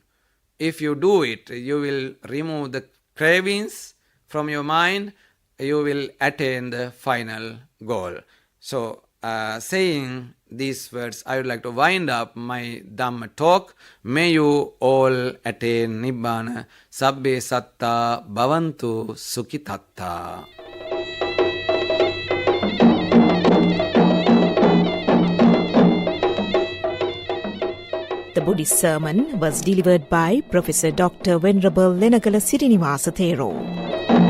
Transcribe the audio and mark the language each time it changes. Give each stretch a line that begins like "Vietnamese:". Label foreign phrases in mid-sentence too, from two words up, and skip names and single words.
English: If you do it, you will remove the cravings from your mind. You will attain the final goal. So, saying these words, I would like to wind up my Dhamma talk. May you all attain Nibbana.
Pali: Sabbe satta bhavantu sukhitatta.
English: The Buddhist sermon was delivered by Prof.Dr. Venerable Lenagala Siriniwasa Thera.